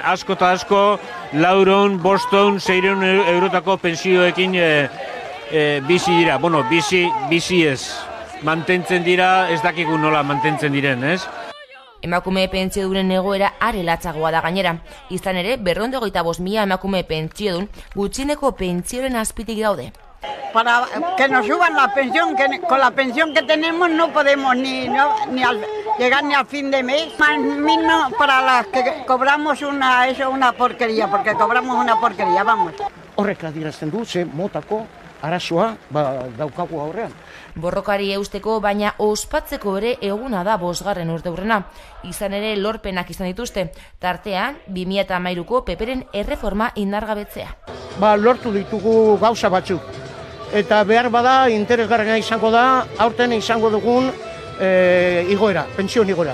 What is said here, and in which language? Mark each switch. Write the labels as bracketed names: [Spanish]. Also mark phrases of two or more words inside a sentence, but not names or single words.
[Basque] Asko eta asko 400, 500, 600 eurotako pensioekin bizi dira. Bueno, bizi ez. Mantentzen dira, ez dakigu nola mantentzen diren, ez? Emakume pentsiodunen egoera are latzagoa da gainera. Izan ere, 225.000 emakume pentsiodun gutxieneko pentsioen azpitik daude. [Spanish] Para que nos suban la pensión, que con la pensión que tenemos no podemos llegar ni al fin de mes. Más mismo para las que cobramos una porquería, porque cobramos una porquería, vamos. [Basque] Horrek adierazten du, ze motako arazoa daukagu aurrean. Borrokari eusteko, baina ospatzeko ere eguna da 5. urteurrena. Izan ere lorpenak izan dituzte, tartean 2013ko PPren erreforma indargabetzea. Lortu ditugu gauza batzuk. Eta behar bada interesgarria izango da, aurten izango dugun igoera, pentsioen igoera.